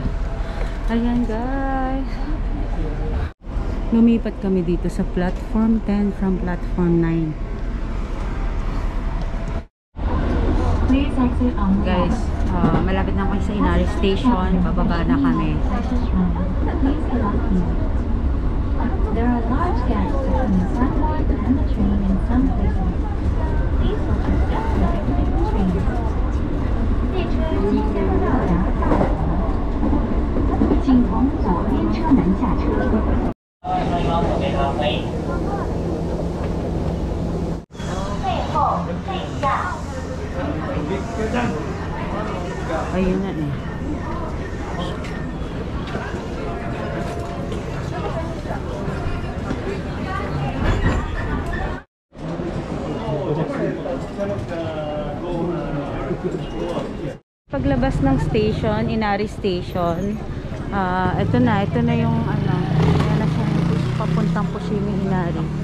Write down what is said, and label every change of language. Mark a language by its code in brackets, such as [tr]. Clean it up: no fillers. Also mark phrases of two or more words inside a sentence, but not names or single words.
[tl] Ayan guys. Lumipat kami dito sa platform 10 [en] from platform 9. [tl] Guys, malapit na kami sa Inari Station. Bababa na kami. [en] There are large gaps between the sidewalk and the train in some places. Please watch your step when exiting the train. [zh] 列车即将到达大桥，请从左边车门下车。 [tl] Ayun na eh. Paglabas ng station, Inari Station, ito na yung ano, ayan na siya, papuntang Fushimi Inari.